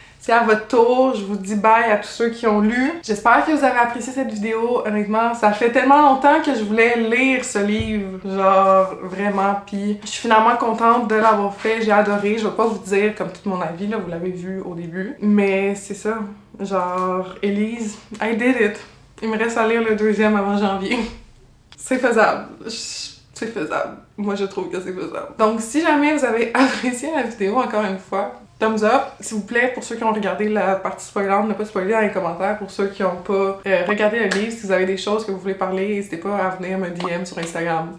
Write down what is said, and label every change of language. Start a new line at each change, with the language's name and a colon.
French: c'est à votre tour, je vous dis bye à tous ceux qui ont lu. J'espère que vous avez apprécié cette vidéo, honnêtement. Ça fait tellement longtemps que je voulais lire ce livre, genre vraiment. Puis je suis finalement contente de l'avoir fait, j'ai adoré. Je vais pas vous dire comme tout mon avis, là, vous l'avez vu au début. Mais c'est ça, genre, Élise,
English: I did it.
French: Il me reste à lire le 2e avant janvier. C'est faisable. C'est faisable. Moi, je trouve que c'est faisable. Donc, si jamais vous avez apprécié la vidéo, encore une fois, thumbs up, s'il vous plaît, pour ceux qui ont regardé la partie spoilante, ne pas spoiler dans les commentaires. Pour ceux qui n'ont pas regardé le livre, si vous avez des choses que vous voulez parler, n'hésitez pas à venir me DM sur Instagram.